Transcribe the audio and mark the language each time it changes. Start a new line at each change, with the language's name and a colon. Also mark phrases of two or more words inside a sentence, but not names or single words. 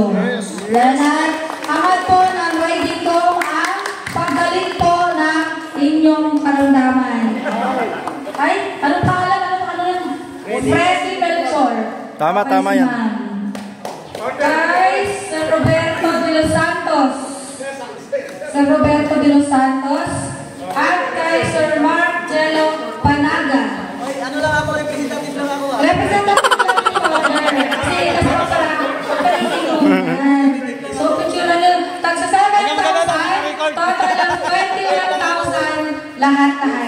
Filipino: Dahil angat po ng riding ko ang pagdaling po ng inyong karamdaman. Ay, anong pangalan? Freddy Melchor. Tama yan. Guys, Sir Roberto de los Santos. Sir Roberto de los Santos. At kay Sir Mark Jello Panaga. Ano lang ako, representative lang ako. Representative lang ako. Kasi kasama pala ako. So, picture na nyo. Tagsa 7,000, total lang 21,000 lahat-lahat.